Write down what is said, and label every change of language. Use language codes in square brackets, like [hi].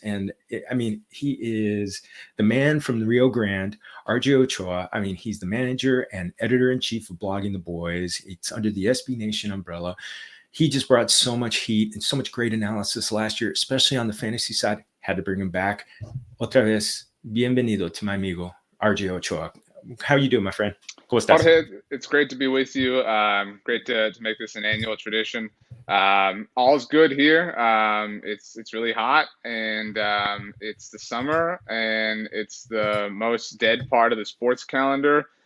[en] And he is the man from the Rio Grande, RJ Ochoa. I mean, he's the manager and editor-in-chief of Blogging the Boys. It's under the SB Nation umbrella. He just brought so much heat and so much great analysis last year, especially on the fantasy side. Had to bring him back. [es] Otra vez, bienvenido [en] to my [es] amigo, RJ Ochoa. [en] How are you doing, my friend? [es] ¿Cómo estás? [en] Jorge, it's great to be with you. Great to make this an annual tradition. All's good here. It's really hot, and it's the summer, and it's the most dead part of the sports calendar.